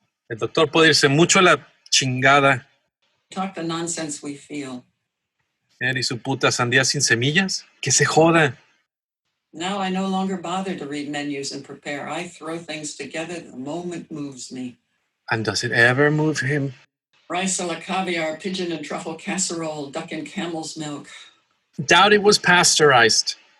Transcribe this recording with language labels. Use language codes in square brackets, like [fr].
[es] El doctor puede irse mucho a la chingada. [en] Talk the nonsense we feel. [es] Él y su puta sandía sin semillas. Que se joda. [en] Now I no longer bother to read menus and prepare. I throw things together the moment moves me. And does it ever move him? Rice a la caviar, pigeon and truffle casserole, duck and camel's milk. Doubt it was pasteurized.